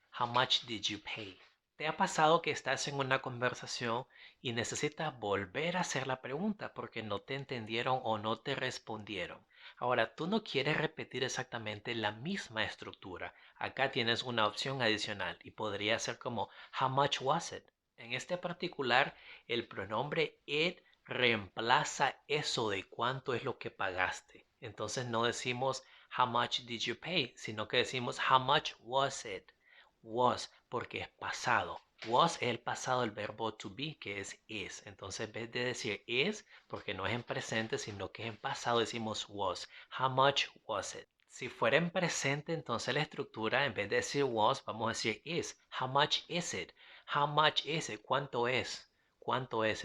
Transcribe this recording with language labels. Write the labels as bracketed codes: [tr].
[en] How much did you pay? [es] ¿Te ha pasado que estás en una conversación y necesitas volver a hacer la pregunta porque no te entendieron o no te respondieron? Ahora, tú no quieres repetir exactamente la misma estructura. Acá tienes una opción adicional y podría ser como [en] how much was it? [es] En este particular, el pronombre it reemplaza eso de cuánto es lo que pagaste. Entonces no decimos [en] how much did you pay, [es] sino que decimos [en] how much was it? [es] Was, porque es pasado. Was es el pasado del verbo to be, que es is. Entonces, en vez de decir is, porque no es en presente, sino que es en pasado, decimos was. [en] How much was it? [es] Si fuera en presente, entonces la estructura, en vez de decir was, vamos a decir is. [en] How much is it? How much is it? [es] ¿Cuánto es? ¿Cuánto es?